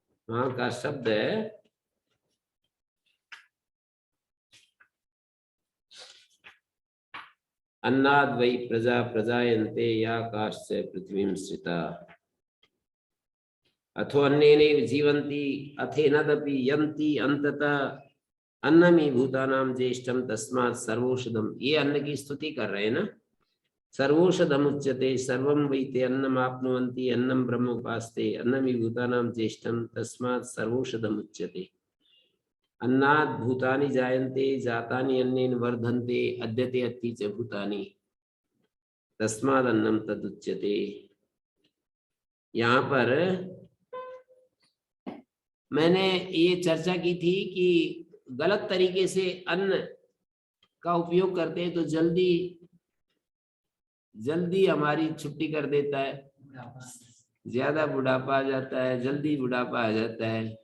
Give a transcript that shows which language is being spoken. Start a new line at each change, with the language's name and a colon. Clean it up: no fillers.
Hindi: वहां का शब्द है
Sanskrit: अन्नाद वै प्रजा प्रजायन्ते या काश्च पृथ्वीं श्रिता अथो अन्नेनैव जीवन्ति अथेनदपि यन्ति अन्ततः अन्नमी भूतानां ज्येष्ठम तस्मात् सर्वौषधम।
Hindi: ये अन्न की स्तुति कर रहे हैं ना।
Sanskrit: सर्वौषधम उच्यते सर्वं वै ते अन्नमाप्नुवन्ति अन्नं ब्रह्म उपास्ते अन्नमी भूतानां ज्येष्ठम तस्मात् सर्वौषधम उच्यते। अन्नात् भूतानि जायन्ते जातानि अन्नेन वर्धन्ते अद्यते अत्ति च भूतानि तस्मात् अन्नं तदुच्यते।
Hindi: यहाँ पर मैंने ये चर्चा की थी कि गलत तरीके से अन्न का उपयोग करते हैं तो जल्दी जल्दी हमारी छुट्टी कर देता है, ज्यादा बुढ़ापा आ जाता है, जल्दी बुढ़ापा आ जाता है।